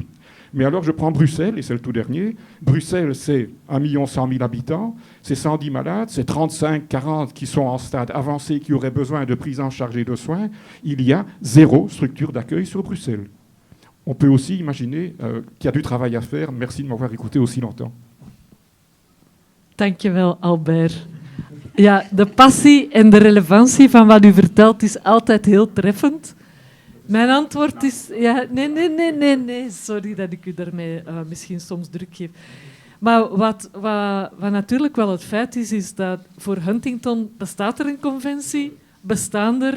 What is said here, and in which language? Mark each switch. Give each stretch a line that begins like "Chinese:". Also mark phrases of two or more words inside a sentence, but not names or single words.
French: Mais alors je prends Bruxelles, et c'est le tout dernier. Bruxelles, c'est 1 100 000 habitants, c'est 110 malades, c'est 35-40 qui sont en stade avancé, qui auraient besoin de prise en charge et de soins. Il y a 0 structure d'accueil sur Bruxelles. on peut aussi imaginer qu'il y a du travail à faire. Merci de m'avoir écouté aussi longtemps.
Dutch: Dankjewel, Albert. Ja, de passie en de relevantie van wat u vertelt is altijd heel treffend. Mijn antwoord is... Ja, nee. Sorry dat ik u daarmee misschien soms druk geef. Maar wat natuurlijk wel het feit is, is dat voor Huntington bestaat er een conventie, bestaan er...